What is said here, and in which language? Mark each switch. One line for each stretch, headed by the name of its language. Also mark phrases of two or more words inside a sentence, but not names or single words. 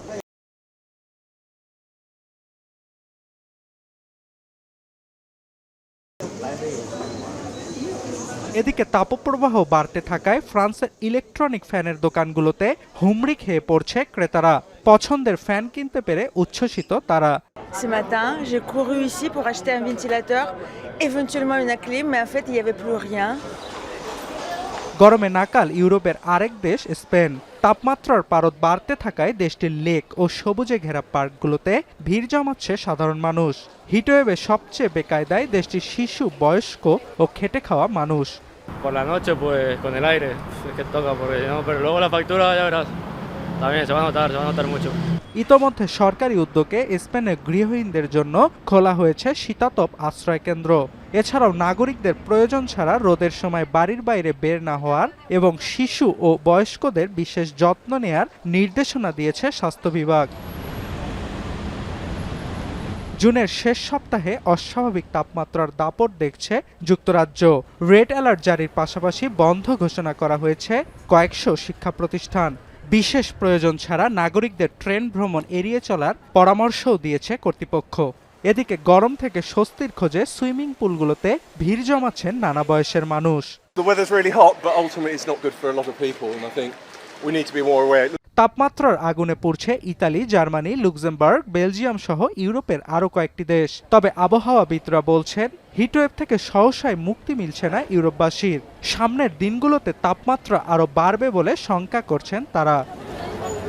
Bangla: এদিকে তাপপ্রবাহ বাড়তে থাকায় ফ্রান্সের ইলেকট্রনিক ফ্যানের দোকানগুলোতে হুমড়ি খেয়ে পড়ছে ক্রেতারা। পছন্দের ফ্যান কিনতে পেরে উচ্ছ্বসিত তারা।
French: Ce matin, j'ai couru ici pour acheter un ventilateur, éventuellement une clim, mais en fait, il n'y avait plus rien.
Bangla: গরমে নাকাল ইউরোপের আরেক দেশ স্পেন। তাপমাত্রার পারদ বাড়তে থাকায় দেশটির লেক ও সবুজে ঘেরা পার্কগুলোতে ভিড় জমাচ্ছে সাধারণ মানুষ। হিটওয়েভে সবচেয়ে বেকায়দায় দেশটির শিশু, বয়স্ক ও খেটে খাওয়া মানুষ।
Spanish: Por la noche, pues con el aire, es que toca, porque no, pero luego la factura, ya verás, también se va a notar mucho.
Bangla: ইতোমধ্যে সরকারি উদ্যোগে স্পেনের গৃহহীনদের জন্য খোলা হয়েছে শীতাতপ আশ্রয় কেন্দ্র। এছাড়াও নাগরিকদের প্রয়োজন ছাড়া রোদের সময় বাড়ির বাইরে বের না হওয়ার এবং শিশু ও বয়স্কদের বিশেষ যত্ন নেয়ার নির্দেশনা দিয়েছে স্বাস্থ্য বিভাগ। জুনের শেষ সপ্তাহে অস্বাভাবিক তাপমাত্রার দাপট দেখছে যুক্তরাজ্য। রেড অ্যালার্ট জারির পাশাপাশি বন্ধ ঘোষণা করা হয়েছে কয়েকশো শিক্ষা প্রতিষ্ঠান। বিশেষ প্রয়োজন ছাড়া নাগরিকদের ট্রেন ভ্রমণ এড়িয়ে চলার পরামর্শও দিয়েছে কর্তৃপক্ষ। এদিকে গরম থেকে স্বস্তির খোঁজে সুইমিং পুলগুলোতে ভিড় জমাচ্ছেন নানা বয়সের মানুষ।
English: The weather's really hot, but ultimately it's not good for a lot of people, and I think we need to be more aware.
Bangla: তাপমাত্রার আগুনে পুড়ছে ইতালি, জার্মানি, লুক্সেমবার্গ, বেলজিয়াম সহ ইউরোপের আরও কয়েকটি দেশ। তবে আবহাওয়াবিদরা বলছেন হিটওয়েভ থেকে সহসায় মুক্তি মিলছে না ইউরোপবাসীর। সামনের দিনগুলোতে তাপমাত্রা আরও বাড়বে বলে শঙ্কা করছেন তারা।